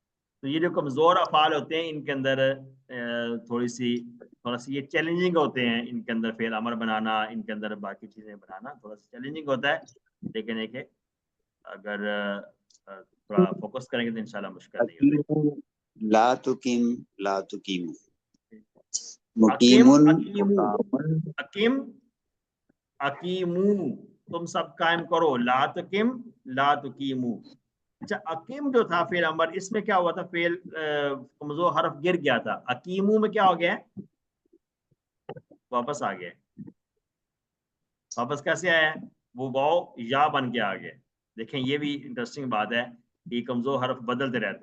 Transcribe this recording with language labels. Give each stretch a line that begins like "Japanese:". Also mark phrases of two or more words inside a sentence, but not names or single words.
Hindi: तो ये जो कमज़ोर अफ़ाल होते हैं, इनके अंदर थोड़ा सी ये चैलेंजिंग होते हैं, इनके अंदर फेल अमर बनाना, इनके अंदर बाकी चीज़ें बनाना थोड़ा सा चैलेंजिंग होता है, लेकिन एक है, अगर थोड़ा फोकस करेंगे तो इंशाल्लाह मुश्किल नहीं होगी।
Arabic: أقيموا لا تقم لا تقيموا. أقم, مقيمٌ أقيموا, مقامٌ. أقم، أقيموا
Hindi: तुम सब कायम करो,
Arabic: لا تقم لا تقيموا.
Hindi: अच्छा, अकीम जो था फेल अमर, इसमें क्या हुआ था? फेल कमजोर हर्फ गिर गया था, अकीमू में क्या हो गया? वापस आ गया। वापस कैसे आया? वो वाव या बन के आ गया। देखें, ये भी इंटरेस्टिंग बात है कि कमजोर हर्फ बदलते रहते हैं।